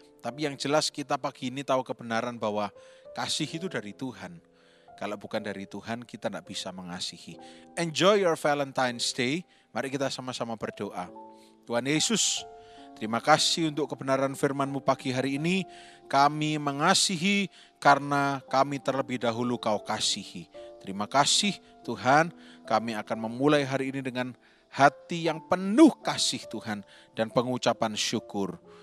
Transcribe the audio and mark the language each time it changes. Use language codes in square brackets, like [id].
[id] Tapi yang jelas kita pagi ini tahu kebenaran bahwa kasih itu dari Tuhan. Kalau bukan dari Tuhan kita tidak bisa mengasihi. [en] Enjoy your Valentine's Day. [id] Mari kita sama-sama berdoa. Tuhan Yesus, terima kasih untuk kebenaran firman-Mu pagi hari ini. Kami mengasihi karena kami terlebih dahulu Kau kasihi. Terima kasih Tuhan, kami akan memulai hari ini dengan hati yang penuh kasih Tuhan dan pengucapan syukur.